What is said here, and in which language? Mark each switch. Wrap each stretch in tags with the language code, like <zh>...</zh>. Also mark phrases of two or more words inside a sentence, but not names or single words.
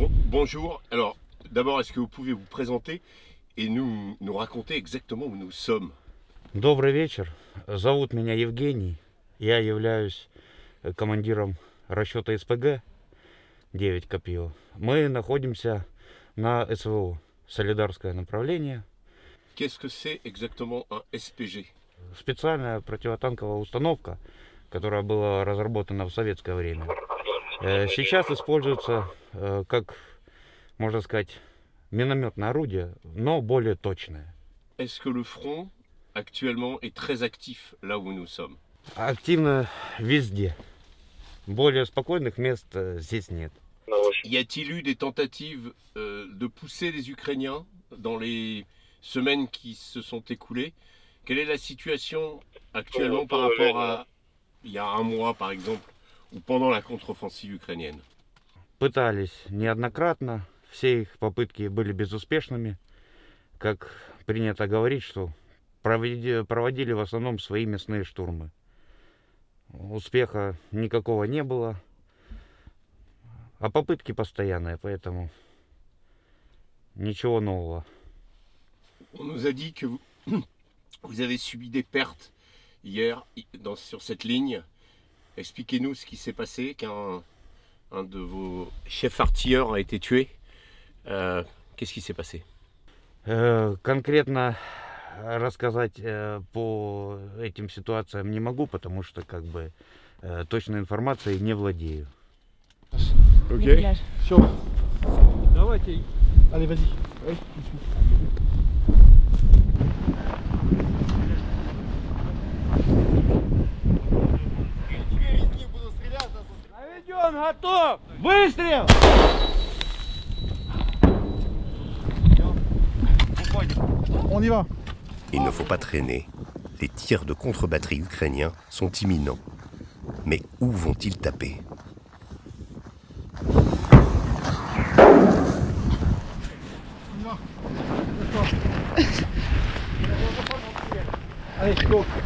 <fr>Bonjour. Alors, d'abord, est-ce que vous pouvez vous présenter et nous raconter exactement où nous sommes?</fr> <ru>Добрый вечер. Зовут меня Евгений. Я являюсь командиром расчета СПГ 9 Копье. Мы находимся на СВО, Солидарское направление.</ru> <fr>Qu'est-ce que c'est exactement un SPG?</fr> <ru>Специальная противотанковая установка, которая была разработана в советское время. Сейчас используется как, можно сказать, минометное орудие, но более точное.</ru> <fr>Est-ce que le front actuellement est très actif là où nous sommes?</fr> <ru>Активно везде. Более спокойных мест здесь нет.</ru> <fr>Y a-t-il eu des tentatives de pousser les Ukrainiens dans les semaines qui se sont écoulées? Quelle est la situation actuellement par rapport à il y a un mois par exemple ou pendant la contre-offensive ukrainienne?</fr> <ru>Пытались неоднократно, все их попытки были безуспешными. Как принято говорить, что проводили в основном свои мясные штурмы. Успеха никакого не было, а попытки постоянные, поэтому ничего нового.</ru> <fr>On nous a dit que vous avez subi des pertes hier sur cette ligne. Expliquez-nous ce qui s'est passé, qu'un de vos chefs artilleurs a été tué. Qu'est-ce qui s'est passé?</fr> <ru>Конкретно рассказать по этим ситуациям не могу, потому что как бы точной информацией не владею. Ok. Все. Давайте.</ru> <fr>Allez, vas-y. Ouais.</fr> <ru>Наведен, готов! Выстрел!</ru> <fr>On y va. Il ne faut pas traîner. Les tirs de contre-batterie ukrainiens sont imminents. Mais où vont-ils taper? Allez, go.</fr>